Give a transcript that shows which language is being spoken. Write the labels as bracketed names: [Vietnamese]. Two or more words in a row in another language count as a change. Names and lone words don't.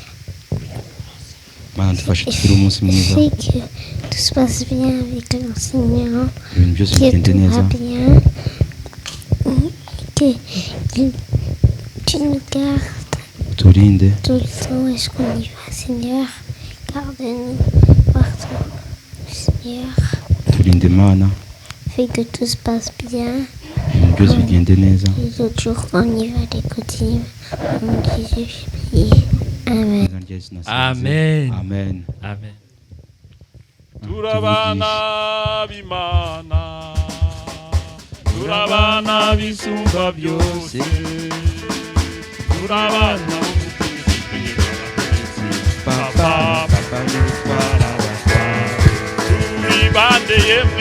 [French] Fais que tout se passe bien avec l'enseignant, que tout va bien, que tu nous gardes tout le temps. Est-ce qu'on y va, Seigneur? Garde-nous partout, Seigneur. Fais que tout se passe bien. Les autres jours, on y va d'Écodim. En nom de Jésus, je prie. Amen. Amen. Amen. Amen. [Rundi] Turabana bimana, turabana bisumba byose, turabana papa turibande yemwe,